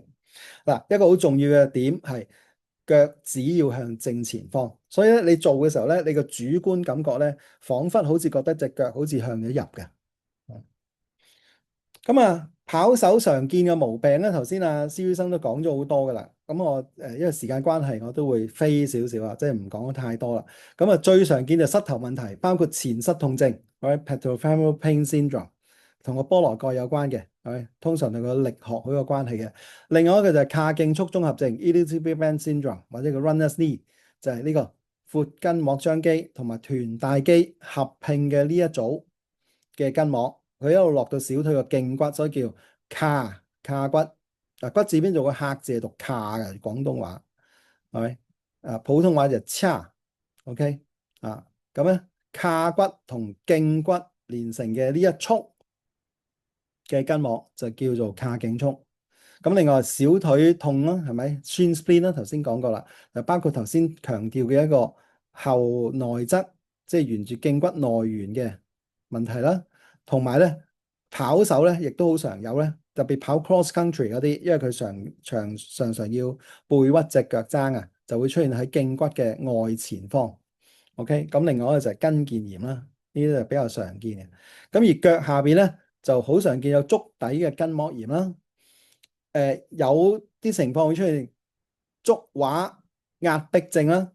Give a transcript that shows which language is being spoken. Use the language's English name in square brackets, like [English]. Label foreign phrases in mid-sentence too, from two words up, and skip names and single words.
[Cantonese] 一個好重要嘅點係腳趾要向正前方，所以咧你做嘅時候咧，你個主觀感覺咧，彷彿好似覺得隻腳好似向咗入嘅。咁跑手常見嘅毛病咧，頭先施醫生都講咗好多噶啦。咁我因為時間關係，我都會飛少少啊，即係唔講太多啦。最常見就膝頭問題，包括前膝痛症，或者 [English] patellofemoral pain syndrome， [Cantonese] 同個菠蘿蓋有關嘅，通常同個力學好有關係嘅。另外一個就係髂胫束綜合症 [English] iliotibial band syndrome， [Cantonese] 或者個 [English] runner's knee， [Cantonese] 就係呢個闊筋膜張肌同埋臀大肌合併嘅呢一組嘅筋膜。佢一路落到小腿個脛骨，所以叫胯骨。嗱，骨字邊做個客字係讀胯嘅，廣東話係咪？普通話就叉，OK 啊，咁咧胯骨同脛骨連成嘅呢一束嘅筋膜就叫做胯脛束。咁另外小腿痛啦，係咪？ [English] Shin splint [Cantonese] 啦，頭先講過啦，就包括頭先強調嘅一個後內側，即係沿住脛骨內緣嘅問題啦。同埋咧跑手咧，亦都好常有咧，特別跑 [English] cross country [Cantonese] 嗰啲，因為佢常要背屈隻腳踭啊，就會出現喺脛骨嘅外前方。OK，咁另外一個就係跟腱炎啦，呢啲就比較常見嘅。咁而腳下邊咧就好常見有足底嘅筋膜炎啦。有啲情況會出現足踝壓迫症啦。